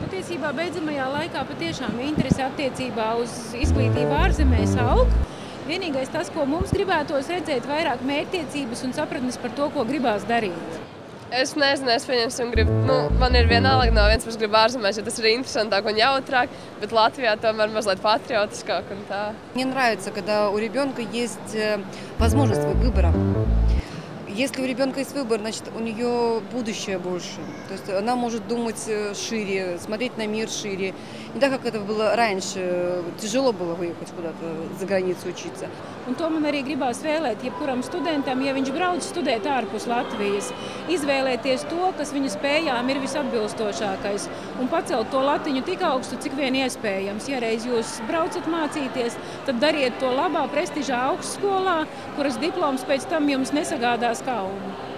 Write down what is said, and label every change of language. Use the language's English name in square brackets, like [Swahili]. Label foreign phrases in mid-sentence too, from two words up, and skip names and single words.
[Latvian] Patiesībā beidzamajā laikā patiešām interese attiecībā uz izglītību ārzemēs aug. Vienīgais tas, ko mums gribētos redzēt, vairāk mērķtiecības un sapratnes par to, ko gribās darīt. Es nezinu, es pieņemsim, man ir vienalga no vienas puses gribu ārzemēs, jo tas ir interesantāk un jautrāk, bet Latvijā tomēr mazliet patriotiskāk un tā. [Russian] Мне нравится, когда у ребенка есть возможность выбора. Если у ребенка есть выбор, значит, у нее будущее больше. То есть она может думать шире, смотреть на мир шире. Не так, как это было раньше. Тяжело было выехать куда-то за границу учиться. [Latvian] Un to man arī gribās vēlēt, jebkuram studentam, ja viņš brauc studēt ārpus Latvijas, izvēlēties to, kas viņa spējām ir visatbilstošākais, un pacelt to latiņu tik augstu, cik vien iespējams. Ja reiz jūs braucat mācīties, tad dariet to labā prestižā augstskolā, kuras diploms pēc tam jums nesagādās kaunu.